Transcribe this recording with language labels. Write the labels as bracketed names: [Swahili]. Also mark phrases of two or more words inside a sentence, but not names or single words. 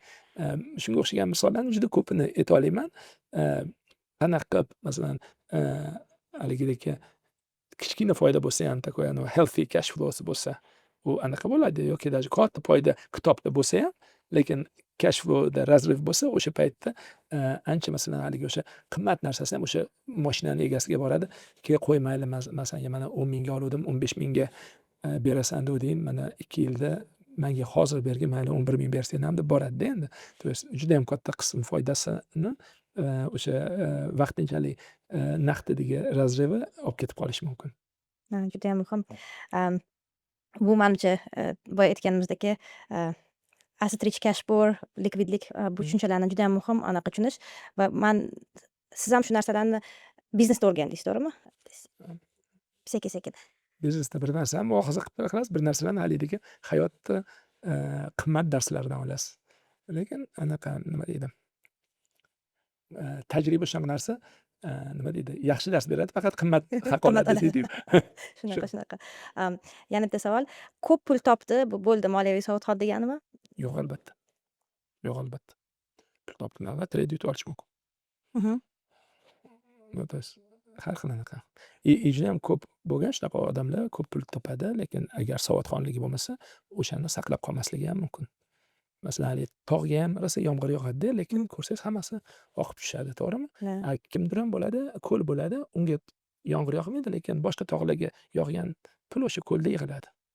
[Uzbek] Shunga o'xshagan misollarni juda ko'pini ayta olaman. Qanaqa qilib, masalan, haligidek kichkina foyda bo'lsa ham, такой [English] healthy cash flowsi [Uzbek] bo'lsa, u anaqa bo'ladi, yoki даже katta foyda kitobda bo'lsa ham, lekin [English] cash flowda [Uzbek] razriv bo'lsa, o'sha paytda ancha, masalan, haligi o'sha qimmat narsasi ham o'sha mashinani egasiga boradi. Keyin qo'y, mayli, masalan, mana 10 mingga oluvdim, 15 mingga berasan degding, mana 2 yilda menga hozir bergin, mayli 11 ming bersang ham deb boradi-da endi. [Russian] То есть [Uzbek] juda ham katta qism foydasini o'sha vaqtinchalik naqdidagi razrivi olib ketib qolishi mumkin. Juda ham muhim. Bu menimcha, boya aytganimizdek, [English] asset rich cash poor, [Uzbek] likvidlik, bu tushunchalarni juda ham muhim anaqa tushunish va siz ham shu narsalarni biznesda o'rgandingiz, to'g'rimi? Sekin-sekin. Biznesda bir narsani muhofaza qilasiz, bir narsalarni haligidagi hayotda qimmat darslaridan olasiz. Lekin anaqa, nima deydi, tajriba shunaqa narsa, nima deydi, yaxshi dars beradi, faqat qimmat haq oladi deydi. Shunaqa. Yana bitta savol. Ko'p pul topdi, bu bo'ldi, moliyaviy savodxon deganimi? Yo'q, albatta. Pul topdim, albatta trade yutib olish mumkin. Mhm. [Russian] То есть [Uzbek] har xil anaqa. Juda ham ko'p bo'lgan shunaqa odamlar ko'p pul topadi, lekin agar savodxonligi bo'lmasa, o'shani saqlab qolmasligi ham mumkin. Masalan, haligi tog'ga ham rosa yomg'ir yog'adi-da, lekin ko'rsangiz hammasi oqib tushadi, to'g'rimi? Kimdir ham bo'ladi, ko'l bo'ladi, unga yomg'ir yog'maydi, lekin boshqa tog'larga yog'gan pul o'sha ko'lda yig'iladi.